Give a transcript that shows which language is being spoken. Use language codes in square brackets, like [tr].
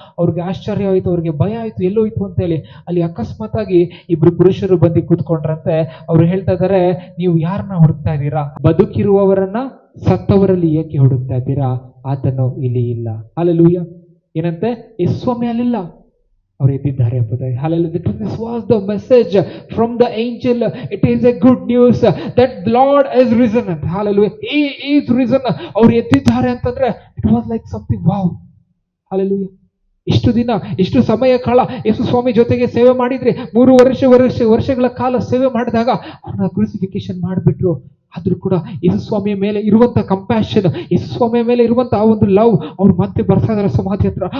[kn] ಅವ್ರಿಗೆ ಆಶ್ಚರ್ಯ ಆಯ್ತು, ಅವ್ರಿಗೆ ಭಯ ಆಯ್ತು, ಎಲ್ಲೋಯ್ತು ಅಂತ ಹೇಳಿ. ಅಲ್ಲಿ ಅಕಸ್ಮಾತ್ ಆಗಿ ಇಬ್ರು ಪುರುಷರು ಬಂದು ಕೂತ್ಕೊಂಡ್ರಂತೆ. ಅವ್ರು ಹೇಳ್ತಾ ಇದಾರೆ, ನೀವು ಯಾರನ್ನ ಹುಡುಕ್ತಾ ಇದ್ದೀರಾ? ಬದುಕಿರುವವರನ್ನ ಸತ್ತವರಲ್ಲಿ ಏಕೆ ಹುಡುಕ್ತಾ ಇದ್ದೀರಾ? ಆತನು ಇಲ್ಲಿ ಇಲ್ಲ. ಹಾಲೆಲೂಯ. ಏನಂತೆ, ಯೇಸು ಸ್ವಾಮಿ ಅಲ್ಲಿಲ್ಲ, ಅವರು ಎದ್ದಿದ್ದಾರೆ ಎಂಬುದಾಗಿ. Hallelujah. [en] This was the message from the angel. It is a good news that Lord is risen. Hallelujah. He is risen. [kn] ಅವರು ಎದ್ದಿದ್ದಾರೆ ಅಂತಂದ್ರೆ [en] it was like something wow. Hallelujah. [kn] ಇಷ್ಟು ದಿನ, ಇಷ್ಟು ಸಮಯ ಕಾಲ ಯೇಸು ಸ್ವಾಮಿ ಜೊತೆಗೆ ಸೇವೆ ಮಾಡಿದ್ರೆ, 3 ವರ್ಷಗಳ ಕಾಲ ಸೇವೆ ಮಾಡಿದಾಗ ಅವ್ರನ್ನ ಕ್ರೂಸಿಫಿಕೇಶನ್ ಮಾಡಿಬಿಟ್ರು. ಆದ್ರೂ ಕೂಡ ಯೇಸು ಸ್ವಾಮಿಯ ಮೇಲೆ ಇರುವಂತ ಕಂಪ್ಯಾಷನ್, ಯೇಸು ಸ್ವಾಮಿಯ ಮೇಲೆ ಇರುವಂತ ಆ ಒಂದು ಲವ್, ಅವ್ರು ಮತ್ತೆ ಬರ್ತಾ ಇದಾರೆ ಸಮಾಧಿ ಹತ್ರ.